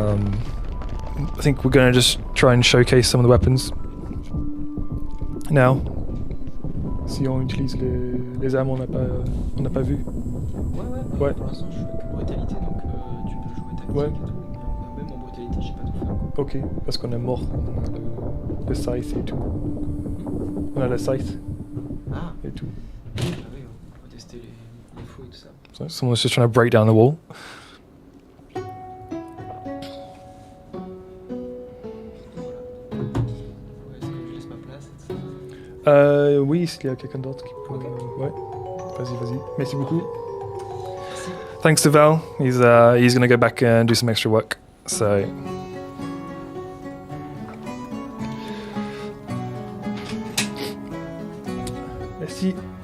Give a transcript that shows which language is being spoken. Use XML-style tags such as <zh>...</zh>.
<en>I think we're gonna just try and showcase some of the weapons. Now.</en> <fr>Si on utilise les armes, on n'a pas vu. Ouais. Pour l'instant, je fais que brutalité, donc tu peux jouer tactique Ouais. et tout. Mais même en brutalité, j'ai pas tout fait encore. Ok, parce qu'on est mort. On a le scythe et tout. On a le scythe Ah, et tout. ah oui, on va tester les faux et tout ça.</fr> <en>So someone's just trying to break down the wall.</en> <fr>Est-ce que je laisse ma place et tout ça? Oui, s'il y a quelqu'un d'autre qui peut... Ok. Ouais. Vas-y. Merci beaucoup.</fr> <en>Thanks to Val. He's going to go back and do some extra work. So...</en> <fr>Merci.</fr>